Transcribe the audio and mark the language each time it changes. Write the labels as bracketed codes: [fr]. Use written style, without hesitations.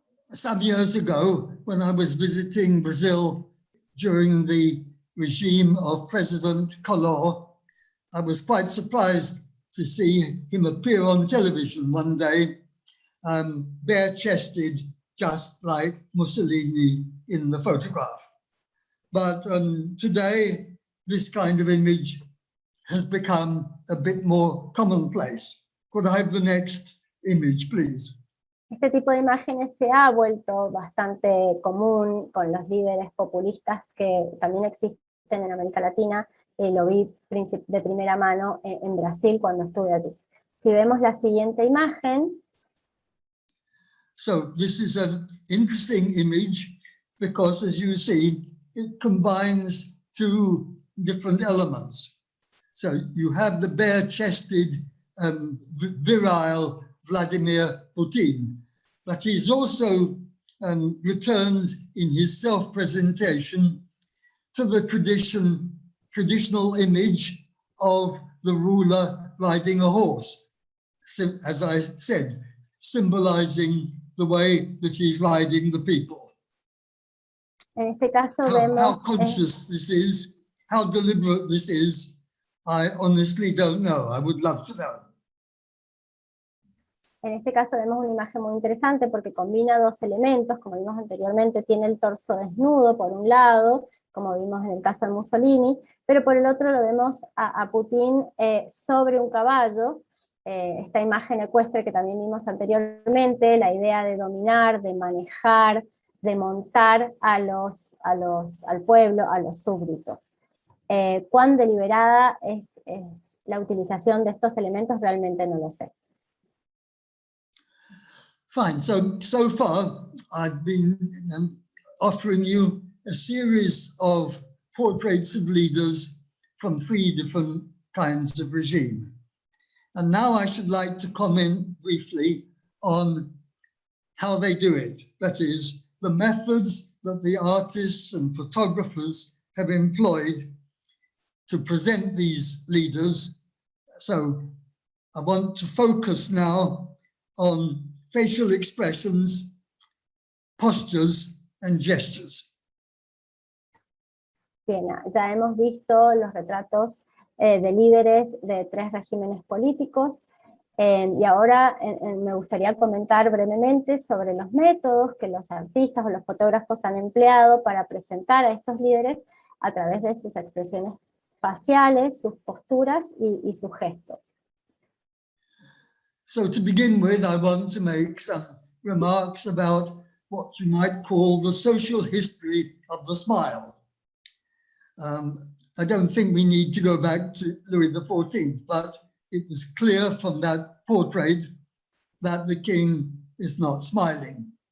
[en] Some years ago, when I was visiting Brazil during the regime of President Collor, I was quite surprised to see him appear on television one day, bare-chested, just like Mussolini in the photograph. But today, this kind of image has become a bit more commonplace. Could I have the next image, please? [es] Este tipo de imágenes se ha vuelto bastante común con los líderes populistas que también existen en América Latina. Lo vi de primera mano en Brasil cuando estuve allí. Si vemos la siguiente imagen. [en] So this is an interesting image because, as you see, it combines two different elements. So you have the bare-chested, virile Vladimir Putin, but he's also returned in his self-presentation to the traditional image of the ruler riding a horse, as I said, symbolizing the way that he's riding the people. [es] En este caso [en] How conscious this is, how deliberate this is, I honestly don't know. I would love to know. [es] En este caso vemos una imagen muy interesante porque combina dos elementos, como vimos anteriormente, tiene el torso desnudo por un lado, como vimos en el caso de Mussolini, pero por el otro lo vemos a Putin sobre un caballo, esta imagen ecuestre que también vimos anteriormente, la idea de dominar, de manejar, de montar al pueblo, a los súbditos. ¿Cuán deliberada es la utilización de estos elementos? Realmente no lo sé. [en] Fine, so far I've been offering you a series of portraits of leaders from 3 different kinds of regime. And now I should like to comment briefly on how they do it. That is, the methods that the artists and photographers have employed to present these leaders. So I want to focus now on facial expressions, postures, and gestures. [es] Bien, ya hemos visto los retratos de líderes de 3 regímenes políticos, y ahora me gustaría comentar brevemente sobre los métodos que los artistas o los fotógrafos han empleado para presentar a estos líderes a través de sus expresiones faciales, sus posturas y sus gestos. [en] So to begin with, I want to make some remarks about what you might call the social history of the smile. I don't think we need to go back to Louis XIV, but it was clear from that portrait that the king is not smiling.